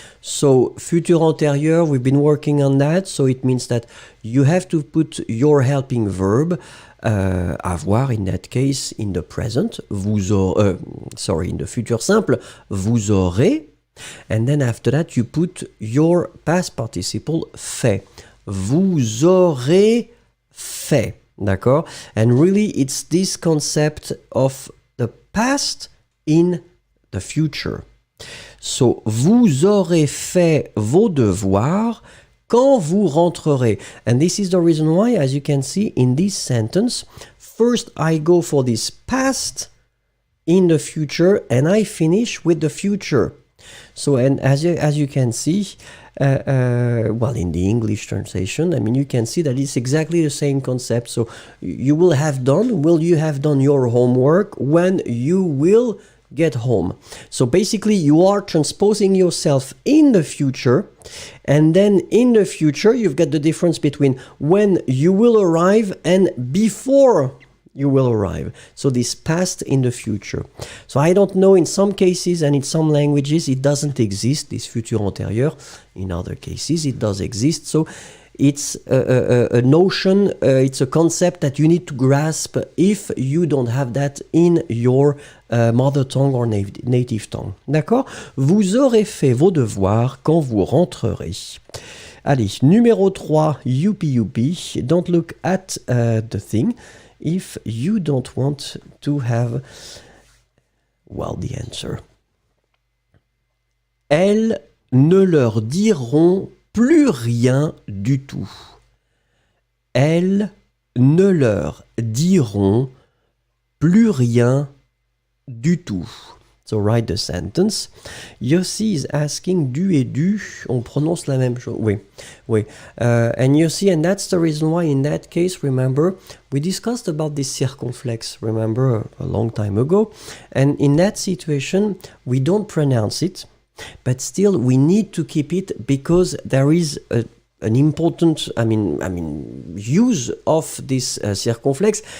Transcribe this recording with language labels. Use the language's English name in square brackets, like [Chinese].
[English] So, futur antérieur, we've been working on that, so it means that you have to put your helping verb, avoir in that case, in the present, vous aurez, in the futur simple, vous aurez, and then after that you put your past participle fait. [French] Vous aurez fait, d'accord? [English] And really it's this concept of the past in the future. [French] So, vous aurez fait vos devoirs quand vous rentrerez. [English] And this is the reason why, as you can see in this sentence, first I go for this past in the future and I finish with the future. So, and as you can see, well, in the English translation, I mean, you can see that it's exactly the same concept. So, you will have done your homework when you will get home. So basically you are transposing yourself in the future, and then in the future you've got the difference between when you will arrive and before you will arrive. So this past in the future. So I don't know, in some cases and in some languages it doesn't exist, this futur antérieur. In other cases it does exist. So it's a notion, it's a concept that you need to grasp if you don't have that in your mother tongue or native tongue. [French] D'accord? Vous aurez fait vos devoirs quand vous rentrerez. Allez, numéro 3, youpi. [English] Don't look at the thing if you don't want to have, well, the answer. [French] Elles ne leur diront plus rien du tout. Elles ne leur diront plus rien du tout. [English] So write the sentence. Yossi is asking du et du. [French] On prononce la même chose. Oui. [English] And Yossi, and that's the reason why in that case, remember, we discussed about this circumflex, remember, a long time ago. And in that situation, we don't pronounce it. But still, we need to keep it because there is an important, use of this circumflex.